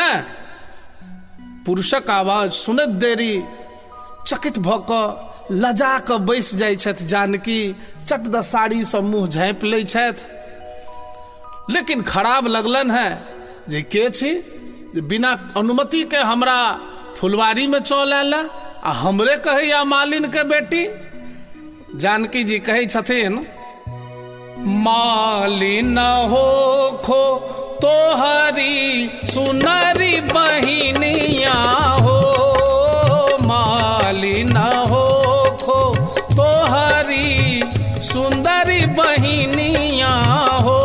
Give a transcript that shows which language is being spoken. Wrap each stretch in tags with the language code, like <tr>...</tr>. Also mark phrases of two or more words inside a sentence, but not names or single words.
<mai>पुरुषक आवाज सुनैत देरी चकित भऽ कऽ लजा कऽ बैस जाइ छथि जानकी, चट द साड़ी सँ मुँह झाँपि लै छथि। लेकिन खराब लगलन है जे के छी जे बिना अनुमति के हमरा फुलवारी में चल आयल आ हमरे कहैया मालिन के बेटी। जानकी जी कहै छथिन</mai> <bho>मालिन होखो तोहरी सुनरी बहिनिया हो, मालिन होखो तोहरी सुंदरी बहिनिया हो।</bho>